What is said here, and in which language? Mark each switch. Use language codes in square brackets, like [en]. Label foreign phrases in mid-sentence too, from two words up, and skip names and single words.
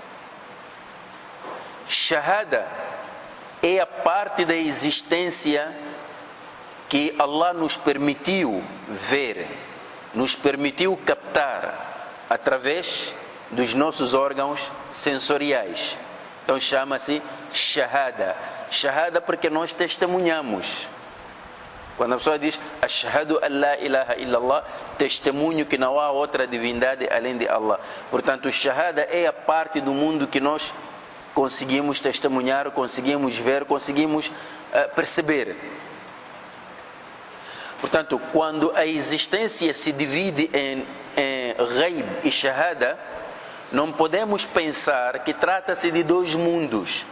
[pt] Shahada é a parte da existência que Allah nos permitiu ver, nos permitiu captar através dos nossos órgãos sensoriais. Então chama-se Shahada. Shahada porque nós testemunhamos. Quando a pessoa diz [ar] أشهد أن لا إله إلا الله, [pt] testemunho que não há outra divindade além de Allah. Portanto, Shahada é a parte do mundo que nós conseguimos testemunhar, conseguimos ver, conseguimos perceber. Portanto, quando a existência se divide em Ghaib e Shahada, não podemos pensar que trata-se de 2 mundos.